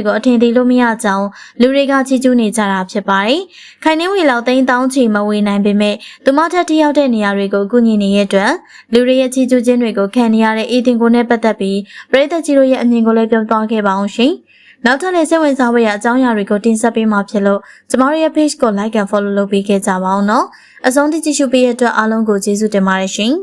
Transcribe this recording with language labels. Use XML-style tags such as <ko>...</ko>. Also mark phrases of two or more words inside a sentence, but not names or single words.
<my>တွေကိုအထင်သေးလို့မရကြောင်းလူတွေကချီးကျူးနေကြတာဖြစ်ပါတယ်။ခိုင်နှင်းဝေလောက်3,000ချီမဝေနိုင်ပေမဲ့သူမထက်တယောက်တဲ့နေရာတွေကိုကူညီနေတဲ့အတွက်လူတွေရဲ့ချီးကျူးခြင်းတွေကိုခံနေရတဲ့အေတင်ကိုနဲ့ပတ်သက်ပြီးပရိသတ်ကြီးတို့ရဲ့အမြင်ကိုလည်းပြောသွားခဲ့ပါအောင်ရှင်။နောက်ထပ်လည်းစိတ်ဝင်စားဖွယ်ရာအကြောင်းအရာတွေကိုတင်ဆက်ပေးမှာဖြစ်လို့ကျမတို့ရဲ့ page ကို</my> <en>like and follow</en> <my>လုပ်ပေးခဲ့ကြပါအောင်နော်။အဆုံးထိကြည့်ရှုပေးတဲ့အတွက်အားလုံးကိုကျေးဇူးတင်ပါတယ်ရှင်။</my>